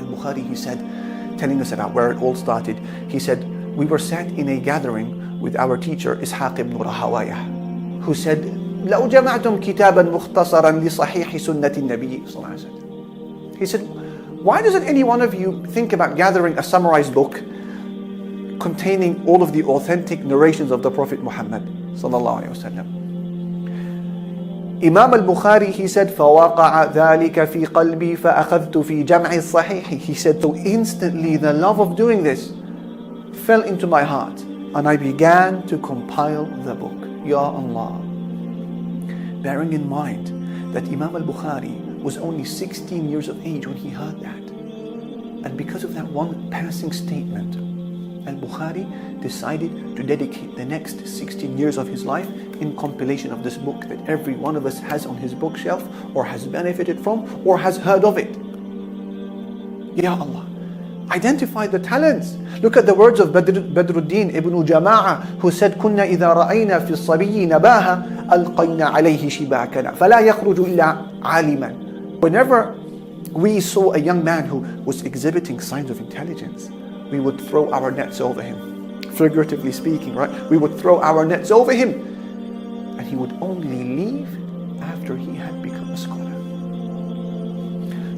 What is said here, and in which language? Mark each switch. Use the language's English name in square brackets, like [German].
[English] Al-Bukhari, he said, telling us about where it all started, he said, we were sat in a gathering with our teacher Ishaq ibn Rahawayah, who said, [Arabic] لو جمعتم كتابا مختصرا لصحيح سنة النبي صلى الله عليه وسلم. [English] He said, why doesn't any one of you think about gathering a summarized book containing all of the authentic narrations of the Prophet Muhammad sallallahu alaihi wasallam? Imam al-Bukhari, he said, [Arabic] فَوَقَعَ ذَلِكَ فِي قَلْبِي فَأَخَذْتُ فِي جَمْعِ الصَّحِيحِ. [English] He said, so instantly the love of doing this fell into my heart, and I began to compile the book. Ya Allah. Bearing in mind that Imam al-Bukhari was only 16 years of age when he heard that. And because of that one passing statement, al-Bukhari decided to dedicate the next 16 years of his life in compilation of this book that every one of us has on his bookshelf, or has benefited from, or has heard of it. Ya Allah, identify the talents. Look at the words of Badruddin ibn Jama'a, who said, [Arabic] كُنَّا إِذَا رَأَيْنَا فِي الصَّبِيِّ نَبَاهًا أَلْقَيْنَا عَلَيْهِ شِبَاكَنَا فَلَا يَخْرُجُ إِلَّا عَالِمًا. [English] Whenever we saw a young man who was exhibiting signs of intelligence, we would throw our nets over him. Figuratively speaking, right? We would throw our nets over him, and he would only leave after he had become a scholar.